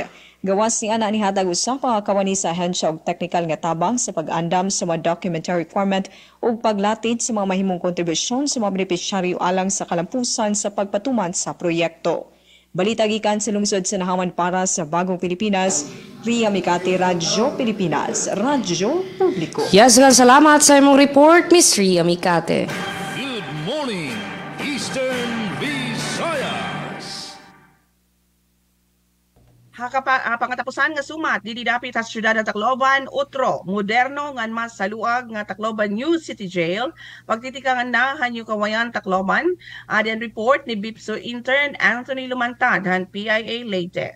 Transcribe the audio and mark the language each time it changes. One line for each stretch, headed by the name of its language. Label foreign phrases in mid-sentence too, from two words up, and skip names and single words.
Cebuano: Gawas ni ana ni hatag usa pa kawani sa ahensya og technical nga tabang sa pag-andam sa mga
English: documentary format
Cebuano: ug paglatid sa mga mahimong kontribusyon sa mga benepisyaryo alang sa kalampusan sa pagpatuman sa proyekto. Balita gikan sa lungsod sa Anahawan para sa Bagong Pilipinas, Ria Mikate, Radyo Pilipinas, Radyo Publiko. Yes, salamat sa imong report, Ms. Ria Mikate.
English: Good morning, Eastern Visayas.
Waray: Pangatapusan nga sumat dili dapit sa siyudad ng Tacloban, utro moderno nga mas saluag nga Tacloban New City Jail. Pagtitikangan na hanyo kawayan Tacloban. Adyan report ni BIPSO intern Anthony Lumantad han PIA Leyte.